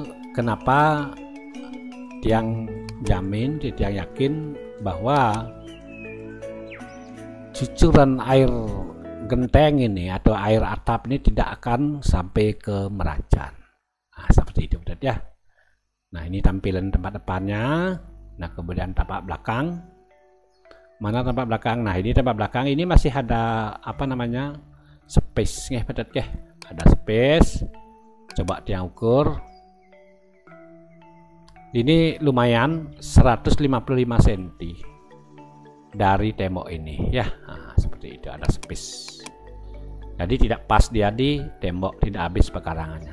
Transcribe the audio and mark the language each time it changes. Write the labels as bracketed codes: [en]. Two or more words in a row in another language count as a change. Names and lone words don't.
[id] Kenapa tiang jamin, tiang yakin bahwa cucuran air genteng ini atau air atap ini tidak akan sampai ke Merajan. Nah seperti itu ya. Nah, ini tampilan tempat depannya. Nah, kemudian tampak belakang. Mana tampak belakang? Nah, ini tampak belakang. Ini masih ada apa namanya? [ban] Space nggih, pedet nggih. [id] Ada space. Coba dia ukur. Ini lumayan 155 cm dari tembok ini ya. Nah, seperti itu, ada space. Jadi tidak pas dia di tembok, tidak habis pekarangannya.